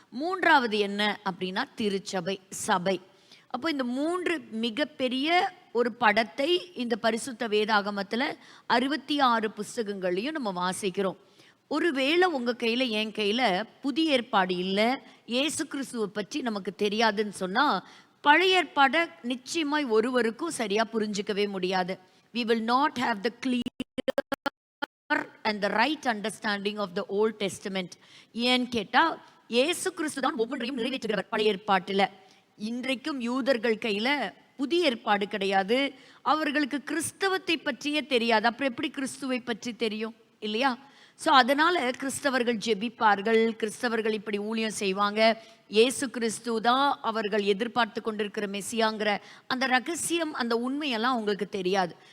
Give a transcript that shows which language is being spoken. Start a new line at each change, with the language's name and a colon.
Tamil: 3வது என்ன அப்படின்னா திருச்சபை, சபை. அப்போ இந்த 3 மிகப்பெரிய ஒரு படத்தை இந்த பரிசுத்த வேதாகமத்தில் 66 புஸ்தகங்களையும் நம்ம வாசிக்கிறோம். ஒருவேளை உங்கள் கையில் என் கையில் புதிய ஏற்பாடு இல்லை, இயேசு கிறிஸ்துவை பற்றி நமக்கு தெரியாதுன்னு சொன்னால் பழைய ஏற்பாடை நிச்சயமாய் ஒருவருக்கும் சரியாக புரிஞ்சிக்கவே முடியாது.
English: We will not have the clear and the right understanding of the Old Testament.
Tamil: ஏன்னு கேட்டால் இயேசு கிறிஸ்து தான் ஒவ்வொன்றையும் நிறைவேற்றுகிறவர் பழைய ஏற்பாட்டில். இன்றைக்கும் யூதர்கள் கையில் புதிய ஏற்பாடு கிடையாது. அவர்களுக்கு கிறிஸ்தவத்தை பற்றியே தெரியாது. அப்புறம் எப்படி கிறிஸ்துவை பற்றி தெரியும் இல்லையா? ஸோ அதனால் கிறிஸ்தவர்கள் ஜெபிப்பார்கள், கிறிஸ்தவர்கள் இப்படி ஊழியம் செய்வாங்க, இயேசு கிறிஸ்து தான் அவர்கள் எதிர்பார்த்து கொண்டிருக்கிற மெசியாங்கிற அந்த ரகசியம், அந்த உண்மையெல்லாம் அவங்களுக்கு தெரியாது.